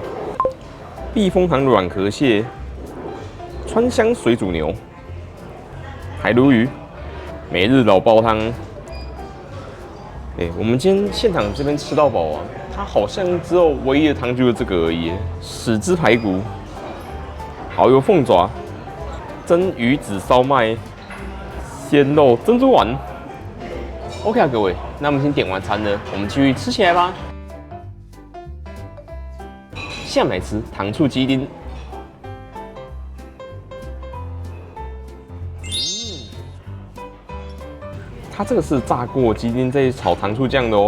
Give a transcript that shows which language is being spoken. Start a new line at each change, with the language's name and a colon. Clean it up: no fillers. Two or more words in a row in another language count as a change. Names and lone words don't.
Chinese: 避風塘軟殼蟹、川香水煮牛、海鱸魚、每日老煲湯。我們今天現場這邊吃到飽啊。它好像只有唯一的湯就是這個而已。豉汁排骨、蠔油鳳爪、蒸魚子燒麥、鮮肉珍珠丸。OK 啊，各位，那我們先點完餐了，我們繼續吃起來吧。下面來吃糖醋雞丁。它這個是炸過雞丁再炒糖醋醬的哦。